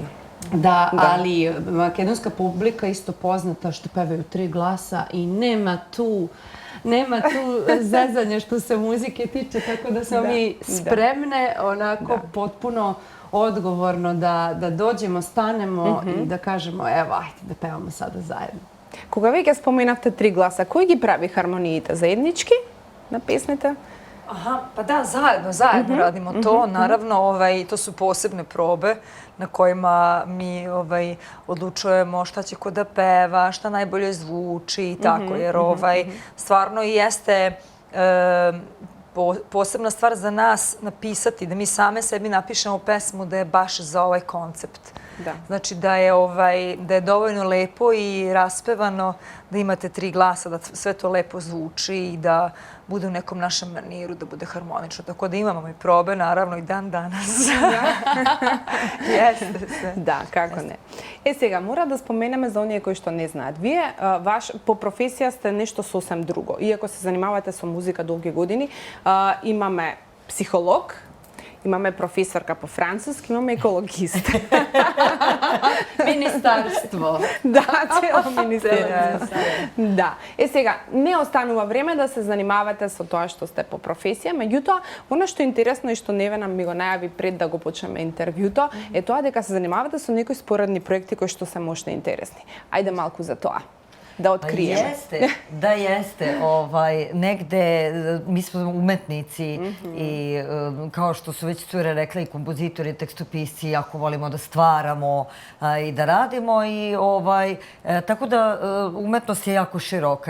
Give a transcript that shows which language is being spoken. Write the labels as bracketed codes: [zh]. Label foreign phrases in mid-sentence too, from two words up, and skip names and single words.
[sr] Da, ali makedonska publika isto poznata što pevaju 3 glasa i nema tu zezanja što se muzike tiče, tako da smo mi spremne, onako potpuno odgovorno da dođemo, stanemo i da kažemo evo, ajde da pevamo sada zajedno. [mk] Кога веќе споменавте 3 гласа, кој ги прави хармониите? Заеднички на песните? [sr] Aha, pa da, zajedno radimo to. Naravno, to su posebne probe na kojima mi odlučujemo šta će ko da peva, šta najbolje zvuči i tako, jer stvarno i jeste posebna stvar za nas napisati, da mi same sebi napišemo pesmu da je baš za ovaj koncept. Znači da je dovoljno lepo i raspevano, da imate 3 glasa, da sve to lepo zvuči i da bude u nekom našem maniru, da bude harmonično. Tako da imamo i probe, naravno, i dan danas. Jeste se. Da, kako ne. [mk] Сега, мора да споменеме за оние кои што не знаат. Вие, по професија сте нешто сосем друго. Иако се занимавате со музика долги години, имаме психолог, имаме професорка по француски, имаме екологист. [sr] Министарство. [mk] Да, цело министерство. Да. Сега, не останува време да се занимавате со тоа што сте по професија, меѓутоа, оно што е интересно и што Невена ми го најави пред да го почнеме интервјуто, е тоа дека се занимавате со некои споредни проекти кои што се можни интересни. Ајде малку за тоа. [sr] Da otkrijemo. Da jeste. Negde, mi smo umetnici i kao što su već cure rekla i kompozitori, tekstopisci, jako volimo da stvaramo i da radimo. Tako da umetnost je jako široka.